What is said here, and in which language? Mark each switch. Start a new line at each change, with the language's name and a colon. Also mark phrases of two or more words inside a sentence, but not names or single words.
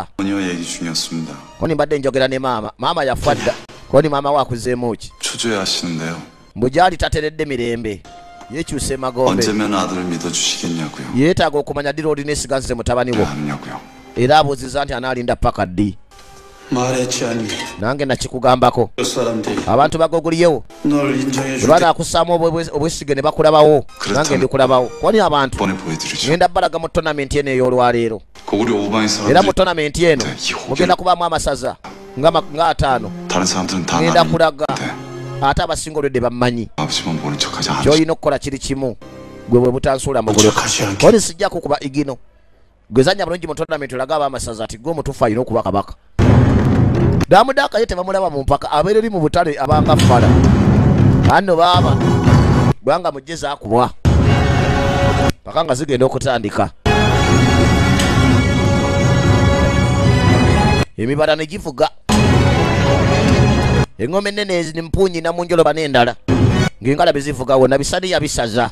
Korean: 전혀 얘기 중이었습니다.
Ganda: koni mbadde njogera ne maama yafa dda koni maama we akuzeemu ki
Korean: 초조해하시는데요.
Ganda: mbu gyali tateredde mirembe yekyusa emagombe
Korean: 언제면 아들을 믿어주시겠냐고요.
Ganda: yeetaaga okumanya ddi lwolina esiganzize mutabani wo
Korean: 하냐고요.
Ganda: era abuuziza nti anaalinda paka ddi
Korean: 말했지 않니?
Ganda: nange nakikugambako
Korean: 저 사람들이
Ganda: abantu bagoguliyewo
Korean: 널 인정해 줄
Ganda: banakusaamu obwesige ne bakulabawo nange ndikulabawo koni abantu
Korean: 이번에 보여드리죠.
Ganda: ngenda balaga mu tonamenti eno ey'olwaleero
Korean: 고구려 오방의
Ganda: era mu
Korean: 사람들이
Ganda: tonamenti eno
Korean: 네, 이 호기를
Ganda: mugenda kubaamu amasaza nga 5
Korean: 다른 사람들은 다
Ganda: ngenda
Korean: 나는
Ganda: kulaga
Korean: 네.
Ganda: ate abasinga olwedde bammanyi
Korean: 아버지만 모른 척하지 않으시.
Ganda: kyolina okukola kiri kimu gwe bwe butansuula mugolo
Korean: 척하지 않게
Ganda: koni sijja kukuba igino gwezanya bulungi mu tonamenti olaga abamasaza ati gwe omutuufu alina okuba kabaka damudaaka ye tebamulaba mu mpaka abeera eri mu butale abanga fala anno baaba bwanga mujje zaakubwa paka nga zigenda okutandika emibala ne givuga engome ennene empunyi namunjoloba n'endala ng'engala bezivuga wonna bisani yabisaza.